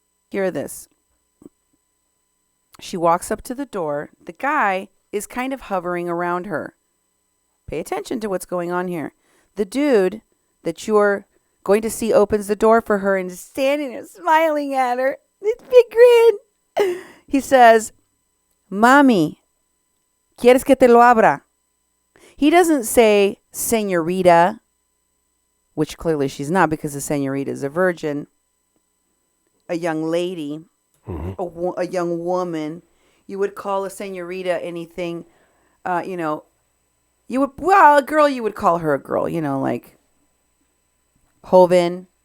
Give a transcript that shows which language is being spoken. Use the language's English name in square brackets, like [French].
[English] Hear this. She walks up to the door. The guy is kind of hovering around her. Pay attention to what's going on here. The dude that you're going to see opens the door for her and is standing there smiling at her. This big grin. He says, [Spanish] Mami, ¿quieres que te lo abra? [English] He doesn't say señorita, which clearly she's not because the señorita is a virgin, a young lady, a young woman. You would call a señorita anything, you would, well, a girl, you would call her a girl, like joven,